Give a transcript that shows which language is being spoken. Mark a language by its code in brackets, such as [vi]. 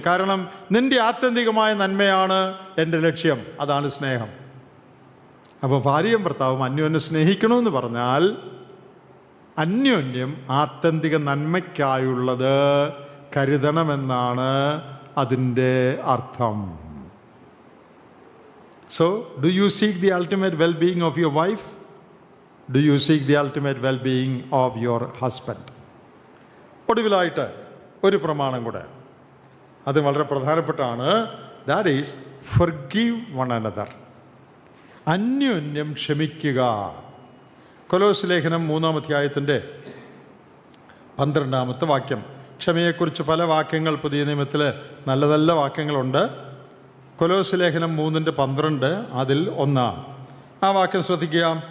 [ml] കാരണം നിൻ്റെ ആത്യന്തികമായ നന്മയാണ് എൻ്റെ ലക്ഷ്യം, അതാണ് സ്നേഹം. അപ്പോൾ ഭാര്യയും ഭർത്താവും അന്യോന്യം സ്നേഹിക്കണമെന്ന് പറഞ്ഞാൽ അന്യോന്യം ആത്യന്തിക നന്മയ്ക്കായുള്ളത് കരുതണമെന്നാണ് അതിൻ്റെ അർത്ഥം. [en] So, do you seek the ultimate well-being of your wife? Do you seek the ultimate well-being of your husband? [ml] ഒടുവിലായിട്ട് ഒരു പ്രമാണം കൂടെ, അത് വളരെ പ്രധാനപ്പെട്ടാണ്. [en] That is, forgive one another. [ml] അന്യോന്യം ക്ഷമിക്കുക. കൊലോസ് ലേഖനം 3-ാം അധ്യായത്തിൻ്റെ 12-ാമത്തെ വാക്യം. ക്ഷമയെക്കുറിച്ച് പല വാക്യങ്ങൾ പുതിയ നിയമത്തിൽ നല്ല നല്ല വാക്യങ്ങളുണ്ട്. കൊലോസ് ലേഖനം 3:12 അതിൽ 1 ആ വാക്യം ശ്രദ്ധിക്കുക.